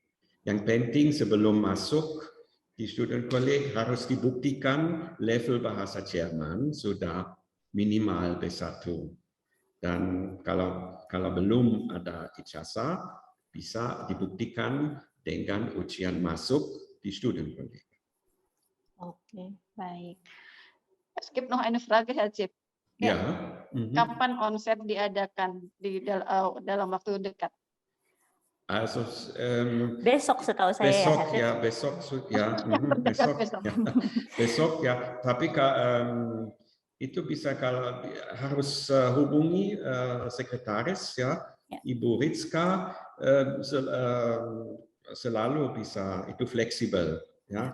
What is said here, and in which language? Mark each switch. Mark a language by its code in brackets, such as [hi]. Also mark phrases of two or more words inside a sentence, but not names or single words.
[id] Yang penting sebelum masuk di Studienkolleg harus dibuktikan level bahasa Jerman sudah minimal B1. Dan kalau belum ada ijazah, bisa dibuktikan dengan ujian masuk di Studienkolleg. Oke, baik. [de] Es gibt noch eine Frage, Herr Zip. [id] Ya. Kapan onset diadakan di dalam waktu dekat? Also, besok setahu saya besok ya. Tapi itu bisa kalau harus hubungi sekretaris ya, Ibu Rizka, selalu bisa, itu fleksibel ya.